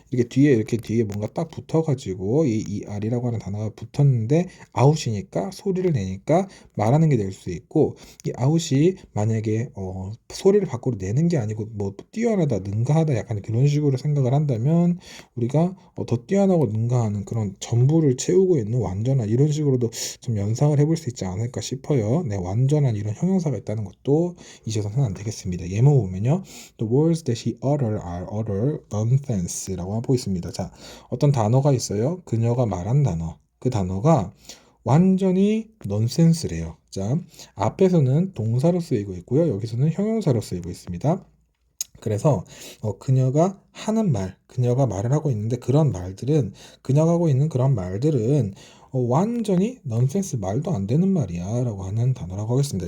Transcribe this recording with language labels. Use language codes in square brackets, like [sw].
[ko] 이렇게 뒤에 뭔가 딱 붙어가지고 이 R이라고 하는 단어가 붙었는데 아웃이니까 소리를 내니까 말하는 게 될 수 있고, 이 아웃이 만약에 소리를 밖으로 내는 게 아니고 뭐 뛰어나다, 능가하다 약간 그런 식으로 생각을 한다면 우리가 더 뛰어나고 능가하는 그런 전부를 채우고 있는 완전한 이런 식으로도 좀 연상을 해볼 수 있지 않을까 싶어요. 네, 완전한 이런 형용사가 있다는 것도 잊어서는 안 되겠습니다. 예문 보면요. [en] The words that he uttered are utter nonsense [ko] 라고 하고 있습니다. 자, 어떤 단어가 있어요. 그녀가 말한 단어. 그 단어가 완전히 넌센스래요. 자, 앞에서는 동사로 쓰이고 있고요. 여기서는 형용사로 쓰이고 있습니다. 그래서 그녀가 하는 말, 그녀가 말을 하고 있는데 그녀가 하고 있는 그런 말들은 완전히 넌센스, 말도 안 되는 말이야 라고 하는 단어라고 하겠습니다.